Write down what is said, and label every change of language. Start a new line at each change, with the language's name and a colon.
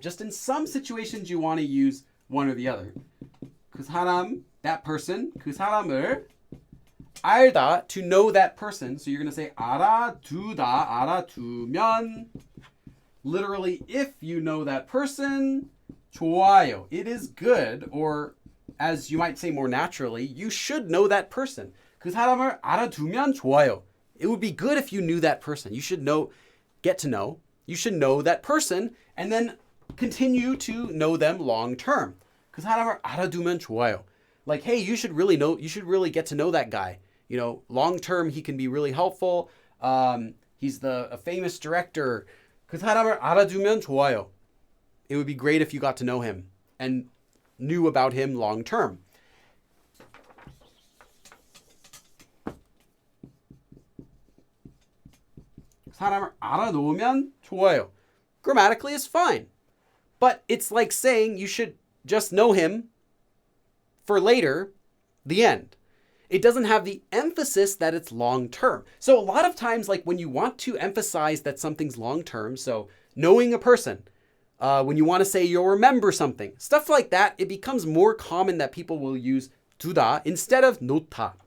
English: Just in some situations, you want to use one or the other.
Korean: 그 사람,
English: that person,
Korean: 그 사람을 알다,
English: to know that person. So you're going to say
Korean: 알아두다, 알아두면.
English: Literally, if you know that person, 좋아요. It is good, or as you might say more naturally, you should know that person.
Korean: 그 사람을 알아두면 좋아요.
English: It would be good if you knew that person. You should know, get to know. You should know that person and then continue to know them long term.
Korean: 그 사람을 알아두면 좋아요.
English: Like, hey, you should really get to know that guy. You know, long term, he can be really helpful. He's a famous director.
Korean: 그 사람을 알아두면 좋아요.
English: It would be great if you got to know him and knew about him long term.
Korean: 사람을 알아놓으면 좋아요.
English: Grammatically is fine. But it's like saying you should just know him for later, the end. It doesn't have the emphasis that it's long term. So a lot of times, like when you want to emphasize that something's long term, so knowing a person, when you want to say you'll remember something, stuff like that, it becomes more common that people will use 두다 instead of 놓다.